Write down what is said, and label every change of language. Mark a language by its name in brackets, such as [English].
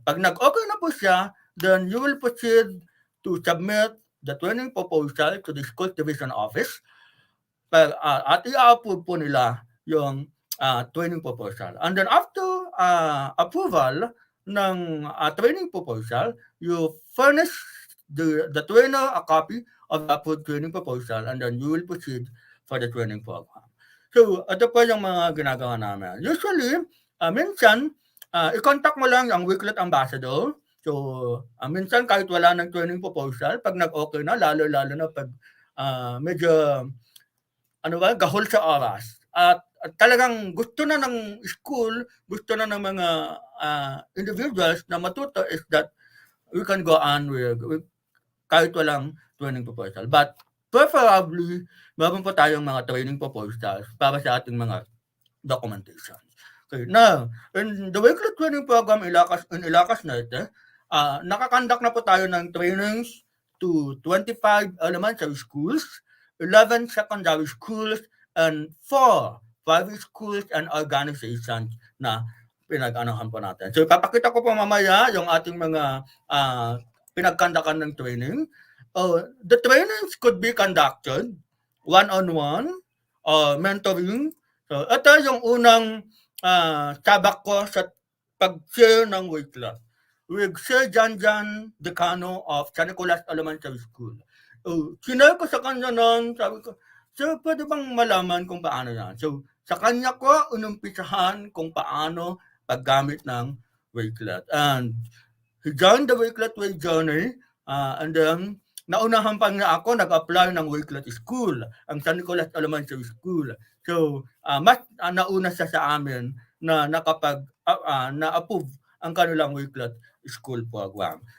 [Filipino] Pag nag-okay na po siya, [English] then you will proceed to submit the training proposal to the school division office [Filipino] at i-approve po nila yung training proposal. [English] And then after approval ng training proposal, you furnish the trainer a copy of the approved training proposal and then you will proceed for the training program. [Filipino] So, ito po yung mga ginagawa namin. Usually, minsan, i-contact mo lang ang Wakelet ambassador. So, minsan kahit wala ng training proposal, pag nag-okay na, lalo-lalo na pag medyo gahol sa oras. At talagang gusto na ng school, gusto na ng mga individuals na matuto [English] is that we can go on with [Filipino] kahit walang training proposal. [English] But preferably, [Filipino] meron po tayong mga training proposals para sa ating mga documentation. [English] Okay, now, in the Wakelet training program in Ilocos Norte, [Filipino] nakakandak na po tayo ng trainings [English] to 25 elementary schools, 11 secondary schools, and 4 private schools and organizations [Filipino] na pinag-anahan po natin. So, ipapakita ko po mamaya yung ating mga pinagkandakan ng training. [English] The trainings could be conducted one-on-one or mentoring. [Filipino] So, ito yung unang tabak ko sa pag-share ng Wakelet with Sir Janjan Decano of San Nicolas Elementary School. Sinare ko sa kanya noon, sabi ko, Sir, pwede bang malaman kung paano yan? So, sa kanya ko, inumpisahan kung paano paggamit ng Wakelet. [English] And he joined the Wakelet Way journey, and then [Filipino] naunahan pa niya ako, nag-apply ng Wakelet School, [English] ang San Nicolas Elementary School. [Filipino] So, mas nauna siya sa amin na na-approve ang kanilang Wakelet School program.